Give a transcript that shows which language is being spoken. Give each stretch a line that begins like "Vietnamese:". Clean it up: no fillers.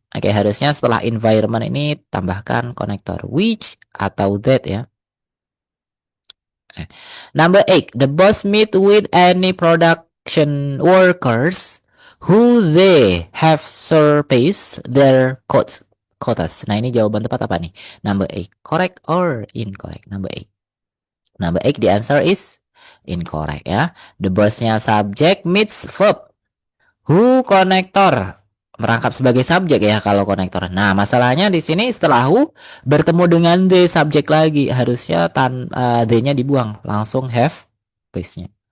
Indonesian: Oke, harusnya setelah environment ini tambahkan konektor which atau that ya.
English: Number eight, the boss meet with any production workers who they have surpassed their quotas.
Indonesian: Nah, ini jawaban tepat apa nih?
English: Number 8. Correct or incorrect? Number 8. Number 8, the answer is incorrect ya. The boss-nya subject meets verb.
Indonesian: Who konektor merangkap sebagai subjek ya kalau konektor. Nah, masalahnya di sini setelah who bertemu dengan the subjek lagi, harusnya the-nya dibuang, langsung have place-nya.